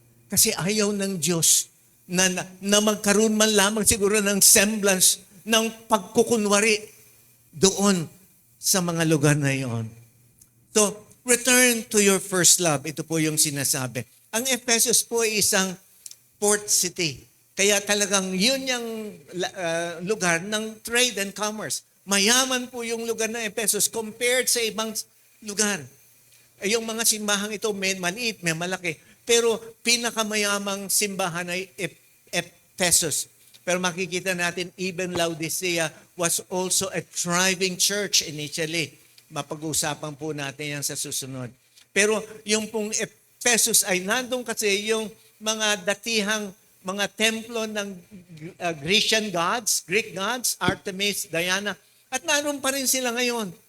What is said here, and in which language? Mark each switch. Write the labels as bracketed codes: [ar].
[tl] Kasi ayaw ng Diyos na magkaroon man lamang siguro ng semblance ng pagkukunwari doon sa mga lugar na iyon. [en] So, return to your first love. [tl] Ito po yung sinasabi. Ang Ephesus po ay isang port city. Kaya talagang yun yung lugar ng [en] trade and commerce. [tl] Mayaman po yung lugar ng Ephesus compared sa ibang lugar. Yung mga simbahang ito, may maliit, may malaki. Pero pinakamayamang simbahan ay Ephesus. Pero makikita natin, [en] even Laodicea was also a thriving church initially. [tl] Mapag-uusapan po natin yan sa susunod. Pero yung pong Ephesus ay nandun kasi yung mga datihang mga templo ng Greek gods, Artemis, Diana, at naroon pa rin sila ngayon.